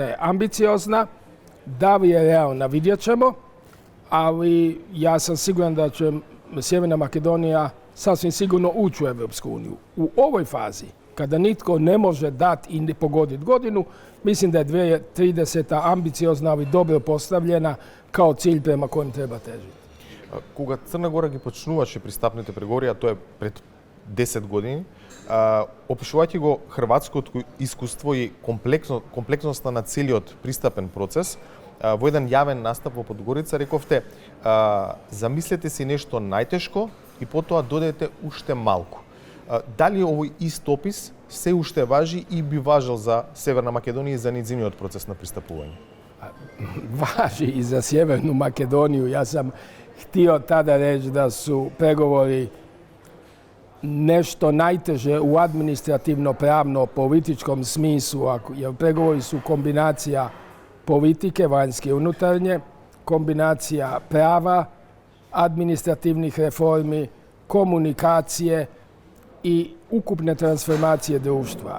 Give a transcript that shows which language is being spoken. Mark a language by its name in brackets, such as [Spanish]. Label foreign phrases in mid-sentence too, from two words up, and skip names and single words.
[Croatian] je ambiciozna, da li je realna vidjet ćemo, ali ja sam siguran da će Sjeverna Makedonija sasvim sigurno ući u Evropsku uniju. U ovoj fazi, kada nitko ne može dati i ne pogoditi godinu, mislim da je 2030. ambiciozna, ali dobro postavljena kao cilj prema kojem treba težiti. [Macedonian] Кога Црна Гора ги почнуваше пристапните преговори, а тоа е пред 10 години, опишувајќи го хрватското искуство и комплексноста на целиот пристапен процес, во еден јавен настап во Подгорица рековте замислете си нешто најтешко и потоа додете уште малку. Дали овој ист опис се уште важи и би важил за Северна Македонија и за нејзиниот процес на пристапување? [Croatian] Važi i za Sjevernu Makedoniju. Ja sam htio tada reći da su pregovori nešto najteže u administrativno-pravno-političkom smislu, jer pregovori su kombinacija politike, vanjske i unutarnje, kombinacija prava, administrativnih reformi, komunikacije i ukupne transformacije društva.